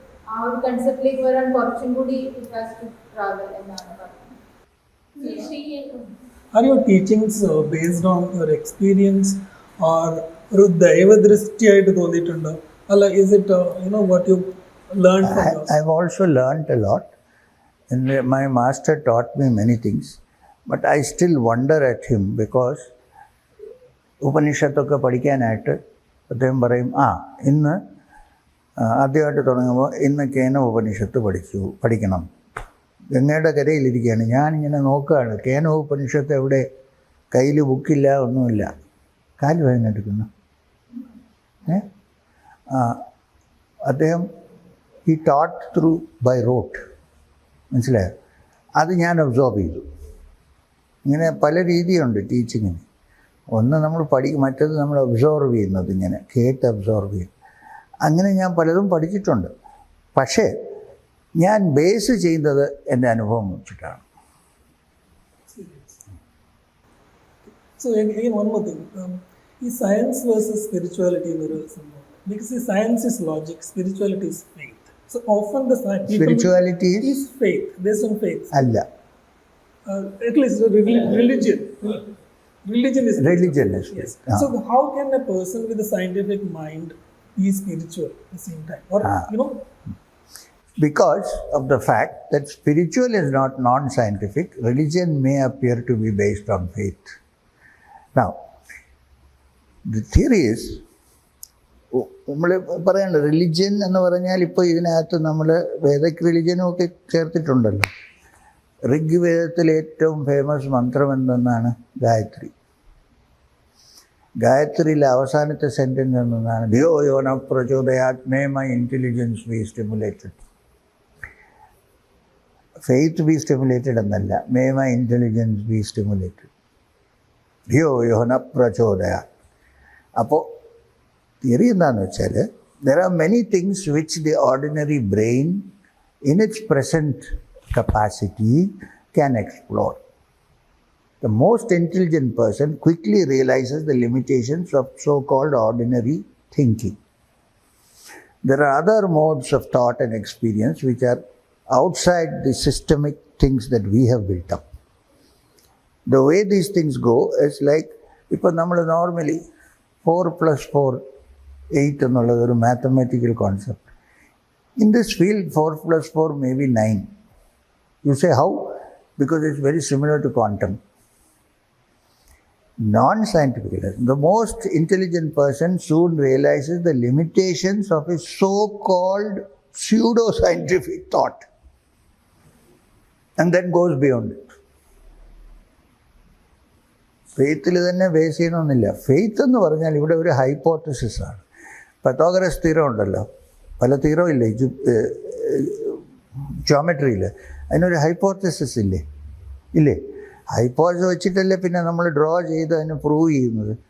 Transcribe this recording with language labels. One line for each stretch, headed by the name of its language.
Malayalam: ആ ഒരു കൺസെപ്റ്റിലേക്ക് വരാൻ കുറച്ചും കൂടി ട്രാവൽ എന്നാണ് പറയുന്നത്.
English: Are your teachings based on your experience or
Malayalam: ഒരു ദൈവദൃഷ്ടിയായിട്ട് തോന്നിയിട്ടുണ്ടോ? അല്ല,
English: is it what you learned from yours? I've also learned a lot. And my master taught me many things. But I still wonder at him because
Malayalam: ഉപനിഷത്തൊക്കെ പഠിക്കാനായിട്ട് അദ്ദേഹം പറയും, ഇന്ന് ആദ്യമായിട്ട് തുടങ്ങുമ്പോൾ ഇന്ന് കേന ഉപനിഷത്ത് പഠിക്കണം. ഗംഗയുടെ കരയിലിരിക്കുകയാണ്, ഞാനിങ്ങനെ നോക്കുകയാണ്, കേന ഉപനിഷത്ത് എവിടെ? കയ്യിൽ ബുക്കില്ല, ഒന്നുമില്ല. കാല് വേദനെടുക്കുന്നു. അദ്ദേഹം
English: he taught through by rote,
Malayalam: മനസ്സിലായോ? അത് ഞാൻ ഒബ്സോർവ് ചെയ്തു. ഇങ്ങനെ പല രീതിയുണ്ട് ടീച്ചിങ്ങിന്. ഒന്ന് നമ്മൾ മറ്റത് നമ്മൾ ഒബ്സോർവ് ചെയ്യുന്നത്, ഇങ്ങനെ കേട്ട് ഒബ്സോർവ് ചെയ്യും. അങ്ങനെ ഞാൻ പലതും പഠിച്ചിട്ടുണ്ട്. പക്ഷേ ഞാൻ ബേസ് ചെയ്യുന്നത് എൻ്റെ അനുഭവം വെച്ചിട്ടാണ്.
English: So again, one more thing.
Malayalam: ഈ സയൻസ് വേഴ്സസ് സ്പിരിച്വാലിറ്റി എന്നൊരു സംഭവം.
English: Because ഈ science is logic, spirituality is faith. So often the Spirituality is faith, based on faith.
Malayalam: അല്ല,
English: at least religion. Religion is yes. So how can a person with a scientific mind be spiritual at the same time? Or Because of the fact that spiritual is not non-scientific, religion may appear to be based on faith. Now, the theory is,
Malayalam: നമ്മൾ പറയണ്ട religion എന്ന് പറഞ്ഞാൽ ഇപ്പോൾ ഇതിനകത്ത് നമ്മൾ Vedic റിലിജ്യനും ഒക്കെ ചേർത്തിട്ടുണ്ടല്ലോ. ഋഗ്വേദത്തിലെ ഏറ്റവും famous മന്ത്രം എന്തെന്നാണ്? ഗായത്രി. ഗായത്രിയിലെ അവസാനത്തെ സെൻറ്റൻസ് എന്തെന്നാണ്?
Sanskrit: ധിയോ യോ ന പ്രചോദയാത്
English: May my intelligence be stimulated. Faith be stimulated
Malayalam: എന്നല്ല,
English: May my intelligence be stimulated.
Sanskrit: ധിയോ യോ ന പ്രചോദയാത്.
Malayalam: അപ്പോൾ തിയറി എന്താണെന്ന് വെച്ചാൽ,
English: there are many things which the ordinary brain in its present capacity can explore. The most intelligent person quickly realizes the limitations of so-called ordinary thinking. There are other modes of thought and experience which are outside the systemic things that we have built up. The way these things go is like,
Malayalam: ഇപ്പോൾ നമ്മൾ normally 4 + 4 8 എന്നുള്ളത് ഒരു mathematical concept.
English: In this field 4 + 4 may be 9. You say how? Because it's very similar to quantum. Non-scientifically, the most intelligent person soon realizes the limitations of his so-called pseudo-scientific thought and then goes beyond it.
Malayalam: ഫെയ്ത്തിൽ തന്നെ base ചെയ്യണമെന്നില്ല. Faith എന്ന് പറഞ്ഞാൽ ഇവിടെ ഒരു ഹൈപ്പോത്തസിസാണ്. Pythagoras തീരം ഉണ്ടല്ലോ, പല തീരവും ഇല്ലേ ജോമെട്രിയിൽ, അതിനൊരു ഹൈപ്പോത്തസിസ് ഇല്ലേ? ഹൈപ്പോത്തസിസ് വെച്ചിട്ടല്ലേ പിന്നെ നമ്മൾ ഡ്രോ ചെയ്ത് അതിന് പ്രൂവ് ചെയ്യുന്നത്.